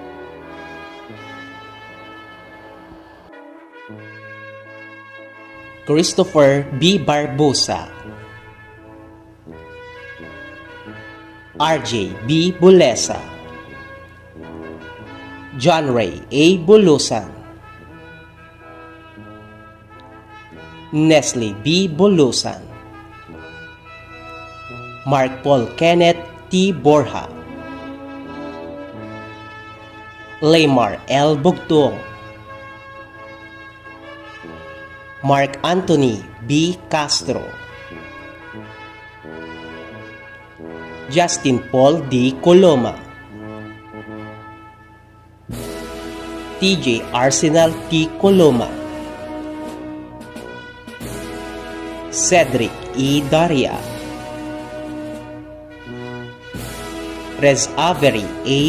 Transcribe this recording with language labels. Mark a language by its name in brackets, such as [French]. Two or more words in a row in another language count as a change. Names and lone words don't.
[English] Christopher B. Barbosa, RJ B. Bulesa, John Ray A. Bulusan, Nestle B. Bulusan, Mark Paul Kenneth T. Borja, Laymar L. Bugtong, Mark Anthony B. Castro, Justin Paul D. Coloma, TJ Arsenal T. Coloma, Cedric E. Daria, Rez Avery A.